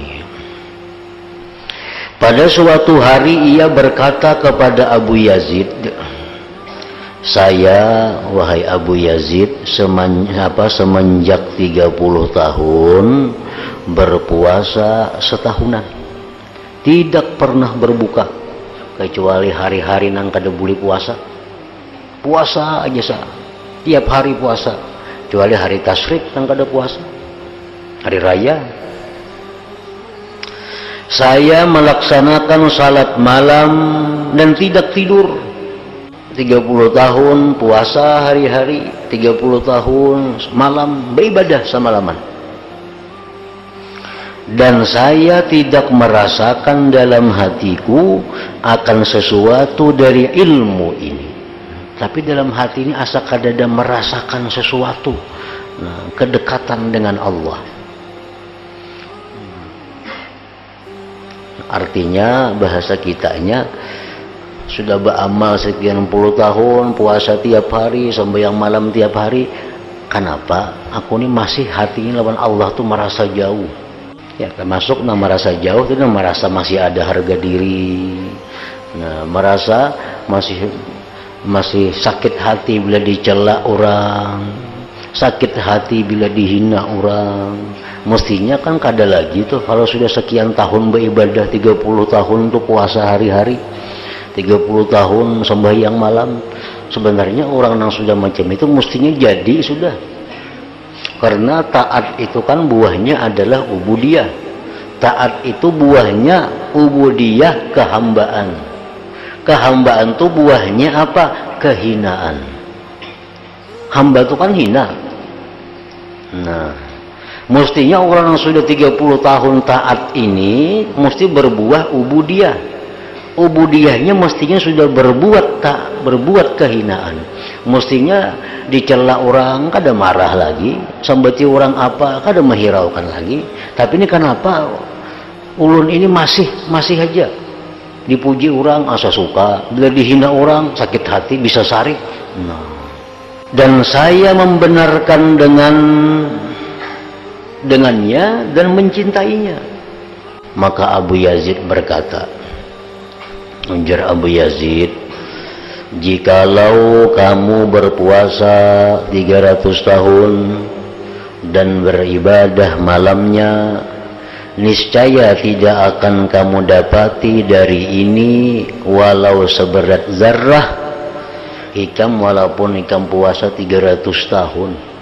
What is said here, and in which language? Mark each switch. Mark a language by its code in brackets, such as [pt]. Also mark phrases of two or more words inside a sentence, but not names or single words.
[id] Pada suatu hari ia berkata kepada Abu Yazid, "Saya, wahai Abu Yazid, semenjak 30 tahun berpuasa setahunan, tidak pernah berbuka kecuali hari-hari [bjn] nang kada boleh puasa. Puasa aja sah, tiap hari puasa, kecuali hari tasyrik nang kada puasa, hari raya. [id] Saya melaksanakan salat malam dan tidak tidur. 30 tahun puasa hari-hari, 30 tahun malam beribadah semalaman. Dan saya tidak merasakan dalam hatiku akan sesuatu dari ilmu ini. [bjn] Tapi dalam hati ini asa kadada merasakan sesuatu, kedekatan dengan Allah." Artinya bahasa kitanya, sudah beramal sekian puluh tahun, puasa tiap hari, sembahyang malam tiap hari, kenapa aku ini masih hatinya lawan Allah tuh merasa jauh? [id] Ya, termasuk merasa jauh itu merasa masih ada harga diri. Nah, merasa masih sakit hati bila dicela orang, sakit hati bila dihina orang. [bjn] Mestinya kan kada lagi tuh kalau sudah sekian tahun beribadah, 30 tahun tuh puasa hari-hari, 30 tahun sembahyang malam. [id] Sebenarnya orang yang sudah macam itu mestinya jadi sudah. Karena taat itu kan buahnya adalah ubudiyah. Taat itu buahnya ubudiyah, kehambaan. Kehambaan itu buahnya apa? Kehinaan. Hamba itu kan hina. Nah, mestinya orang yang sudah 30 tahun taat ini mesti berbuah ubudiyah. Ubudiyahnya mestinya sudah berbuat kehinaan. [bjn] Mestinya dicela orang kada marah lagi, sambati orang apa kada menghiraukan lagi. Tapi ini kenapa ulun ini masih aja dipuji orang asa suka, bila dihina orang sakit hati bisa sarik. Nah, [id] dan saya membenarkan dengannya dan mencintainya. Maka Abu Yazid berkata, ujar Abu Yazid, "Jikalau kamu berpuasa 300 tahun dan beribadah malamnya, niscaya tidak akan kamu dapati dari ini walau seberat zarrah hikam, [bjn] walaupun hikam puasa 300 tahun.